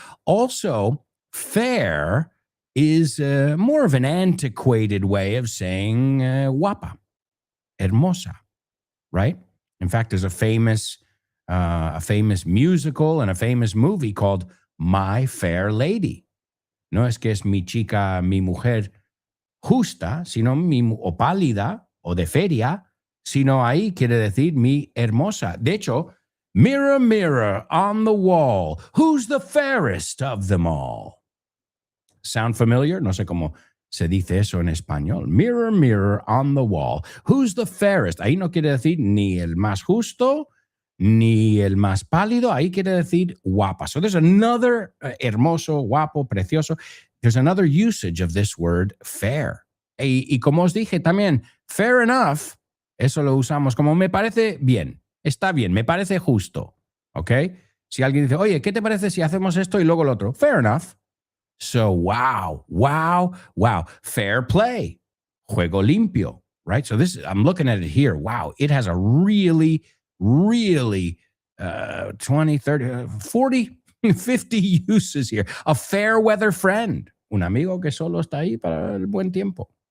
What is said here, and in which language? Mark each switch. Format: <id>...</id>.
<en>Also, fair is more of an antiquated way of saying</en> <es>guapa, hermosa,</es> <en>right? In fact, there's a famous musical and a famous movie called My Fair Lady.</en> <es>No es que es mi chica, mi mujer justa, sino o pálida o de feria, sino ahí quiere decir mi hermosa. De hecho,</es> <en>mirror, mirror on the wall, who's the fairest of them all? Sound familiar?</en> <es>No sé cómo se dice eso en español.</es> <en>Mirror, mirror on the wall, who's the fairest?</en> <es>Ahí no quiere decir ni el más justo, ni el más pálido. Ahí quiere decir guapa.</es> <en>So there's another</en> <es>hermoso, guapo, precioso.</es> <en>There's another usage of this word fair.</en> <es>Y como os dije también,</es> <en>fair enough,</en> <es>eso lo usamos como me parece bien, está bien, me parece justo, ¿ok? Si alguien dice, oye, ¿qué te parece si hacemos esto y luego lo otro?</es> <en>Fair enough. So, wow. Fair play.</en> <es>Juego limpio,</es> <en>right? So I'm looking at it here. Wow, it has a really 20, 30, 40, 50 uses here. A fair weather friend.</en> <es>Un amigo que solo está ahí para el buen tiempo.</es>